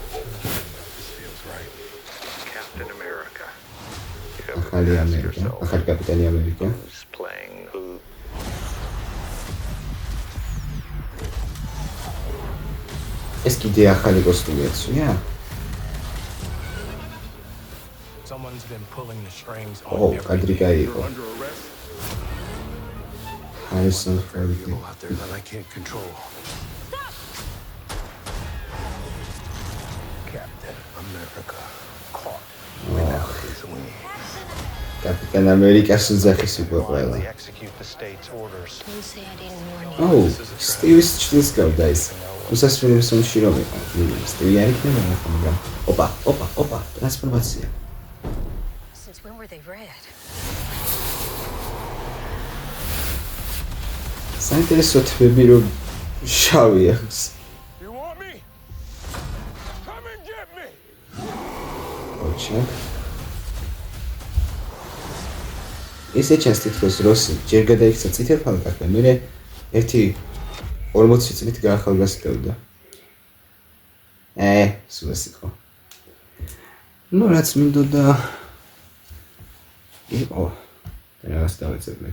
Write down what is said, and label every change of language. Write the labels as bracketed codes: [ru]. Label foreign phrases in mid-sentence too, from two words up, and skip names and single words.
[ka] ახალი ამერიკა, ახალი კაპიტანი ამერიკა. ეს კიდე ახალი კოსტუმია? [en] Someone's been pulling the strings on [ka] კადრი გაიგო. [en] Harrison Ford out there that I can't control. Captain America caught without his wings. [ka] კაპიტან ამერიკას უძახის უკვე ყველა. [en] Execute the state's orders. Don't say I didn't warn you. [ka] სტივის ჭრილს გავდა ის. უსასრულო სომში რომ იყო. სტივი არ იქნება ნახო, მაგრამ ოპა, ტრანსფორმაცია. [en] Since when were they red? [ka] საინტერესო თვები რომ შავი აქვს. [en] You want me? Come and get me. [ka] ოჩა. ესე ჩანს თითქოს როსი ჯერ გადაიქცა წითელ ხალხთან, მერე ერთი 40 წლით გაახალგაზრდოვდა. სულ ეს იყო. რაც მინდოდა იყო რაღაც დავეცებნეთ.